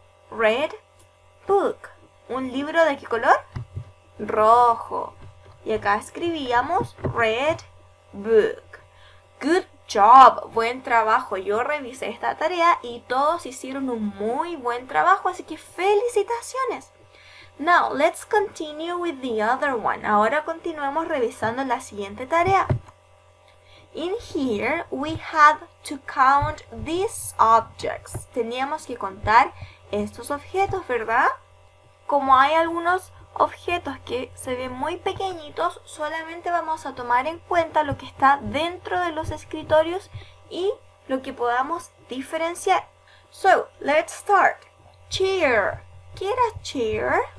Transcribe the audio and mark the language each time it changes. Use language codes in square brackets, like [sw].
[es] Red book. ¿Un libro de qué color? Rojo. Y acá escribíamos red book. [en] Good job. [es] Buen trabajo. Yo revisé esta tarea y todos hicieron un muy buen trabajo, así que felicitaciones. [en] Now, let's continue with the other one. [es] Ahora continuemos revisando la siguiente tarea. [en] In here, we had to count these objects. [es] Teníamos que contar estos objetos, ¿verdad? Como hay algunos objetos que se ven muy pequeñitos, solamente vamos a tomar en cuenta lo que está dentro de los escritorios y lo que podamos diferenciar. [en] So, let's start. Chair. [es] ¿Qué era chair?